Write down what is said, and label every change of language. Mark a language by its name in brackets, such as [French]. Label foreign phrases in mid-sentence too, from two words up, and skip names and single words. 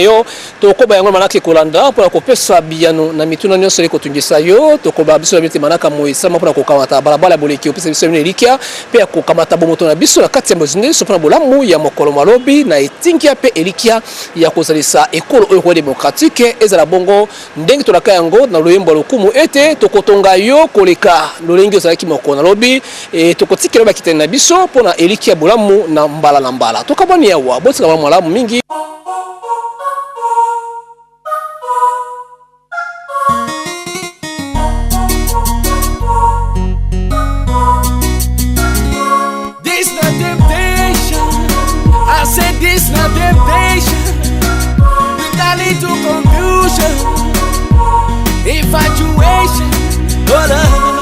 [Lingala] yo tokoba yango manaka kolanda pour kopesa biyano na mituna nyonso le kotungisa yo tokoba biso na biti manaka moisama pour kokamata balabala boleki opesa biso ne likia pe kokamata bomoto na biso na kati ya mozinde so pour bolamu ya mokolo malobi na etinkia pe elikia ya kozalisa ekolo oyo démocratique ezala bongo ndenge tolaka yango na loyembo lokumu ete tokotonga yo koleka lengi ozalaki mokona lobi tokotikela bakitani na biso pona eliki ya bolamu na mbala tokabani yawa botika malamu mingi [English] This not temptation, I said this not temptation, with a little confusion, infatuation, hold on.